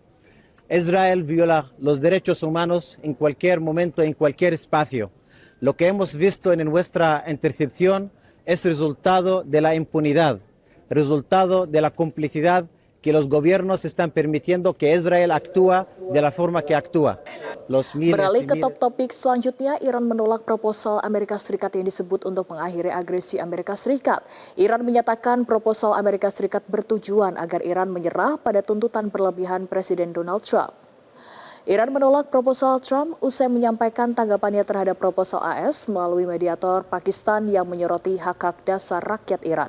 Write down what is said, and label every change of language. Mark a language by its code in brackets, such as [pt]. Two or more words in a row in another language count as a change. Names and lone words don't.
[es] Israel viola los derechos humanos en cualquier momento, en cualquier espacio. Lo que hemos visto en nuestra intercepción es resultado de la impunidad, resultado de la complicidad que los gobiernos están permitiendo que Israel actúa de la forma que actúa. [id] Beralih ke top topik selanjutnya, Iran menolak proposal Amerika Serikat yang disebut untuk mengakhiri agresi Amerika Serikat. Iran menyatakan proposal Amerika Serikat bertujuan agar Iran menyerah pada tuntutan berlebihan Presiden Donald Trump. Iran menolak proposal Trump usai menyampaikan tanggapannya terhadap proposal AS melalui mediator Pakistan yang menyoroti hak-hak dasar rakyat Iran.